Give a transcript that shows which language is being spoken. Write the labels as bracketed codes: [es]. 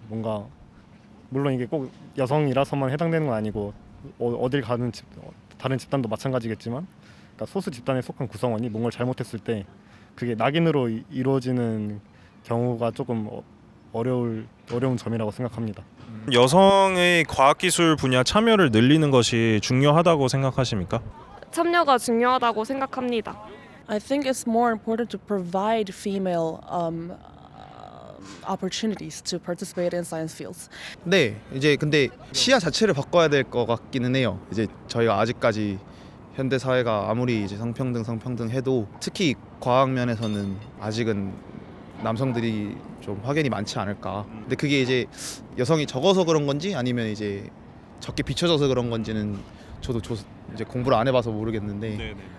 [ko] 뭔가 물론 이게 꼭 여성이라서만 해당되는 건 아니고 어딜 가는 다른 집단도 마찬가지겠지만, 그러니까 소수 집단에 속한 구성원이 뭔가를 잘못했을 때 그게 낙인으로 이루어지는 경우가 조금 어려운 점이라고 생각합니다. 여성의 과학기술 분야 참여를 늘리는 것이 중요하다고 생각하십니까? 참여가 중요하다고 생각합니다. [en] I think it's more important to provide female opportunities to participate in science fields. [ko] 네, 이제 근데 시야 자체를 바꿔야 될 것 같기는 해요. 이제 저희가 아직까지 현대 사회가 아무리 이제 성평등 해도 특히 과학 면에서는 아직은 남성들이 좀 확연히 많지 않을까. 근데 그게 이제 여성이 적어서 그런 건지 아니면 이제 적게 비춰져서 그런 건지는 저도 이제 공부를 안 해봐서 모르겠는데.